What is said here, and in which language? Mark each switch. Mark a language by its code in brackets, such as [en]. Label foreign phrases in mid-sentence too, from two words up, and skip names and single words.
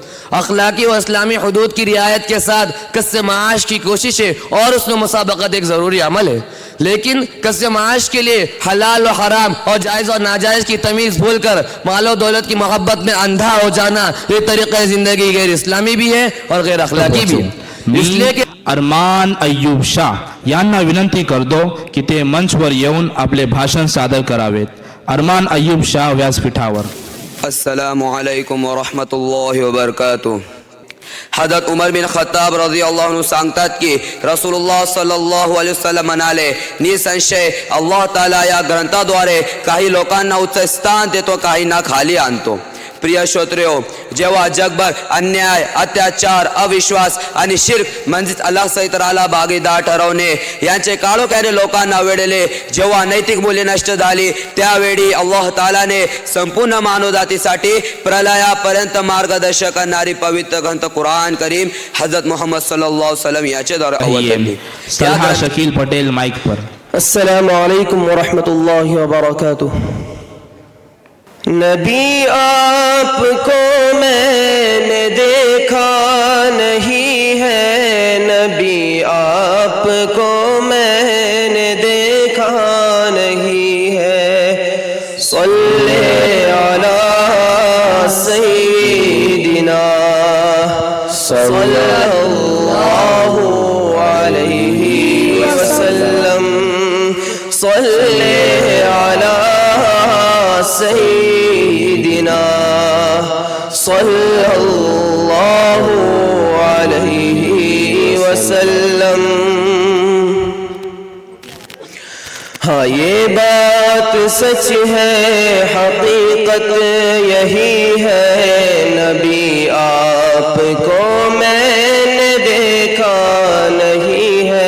[ur] اخلاقی و اسلامی حدود کی رعایت کے ساتھ کسب معاش کی کوشش ہے اور اس میں مسابقت ایک ضروری عمل ہے. لیکن کسب معاش کے لیے حلال و حرام اور جائز اور ناجائز کی تمیز بھول کر مال و دولت کی محبت میں اندھا ہو جانا، یہ طریقہ زندگی غیر اسلامی بھی ہے اور غیر اخلاقی بھی ہے. اس لیے کہ [mr] अरमान अय्यूब शाह यांना विनंती करतो की ते मंचवर येऊन आपले भाषण सादर करावेत। अरमान अय्यूब शाह व्यासपीठावर। [ar] السلام عليكم ورحمة الله وبركاته. [mr] हजरत उमर बिन खत्ताब [ar] رضي الله عنه [mr] सांगतात की रसूलुल्लाह [ar] صلى الله عليه وسلم [mr] म्हणाले, निसंशय [ar] الله تعالى [mr] या ग्रंथाद्वारे काही लोकांना उच्च स्थान देतो, काहींना खाली आणतो। प्रिय श्रोत्रियो, जेव्हा जगभर अन्याय, अत्याचार, अविश्वास आणि शिर्क म्हणजेच अल्लाह सहितराला भागीदार ठरवणे यांचे काळोख्याने लोकांना वेढले, जेव्हा नैतिक मूल्ये नष्ट झाली, त्यावेळी अल्लाह तालाने संपूर्ण मानवजातीसाठी प्रलयापर्यंत मार्गदर्शन करणारी पवित्र ग्रंथ कुरान करीम हजरत मोहम्मद [ar] صلى الله عليه وسلم [mr] याचे द्वारे अवतरली। [ur] سلہا شکیل پٹیل مائک پر. [ar] السلام عليكم ورحمة الله وبركاته. [ur] نبی آپ کو میں نے دیکھا نہیں ہے، نبی آپ کو میں نے دیکھا نہیں ہے. [ar] صل على سيدنا صلى الله عليه وسلم. صل على سيدنا صلى الله عليه وسلم. [ur] ہاں، یہ بات سچ ہے، حقیقت یہی ہے، نبی آپ کو میں نے دیکھا نہیں ہے.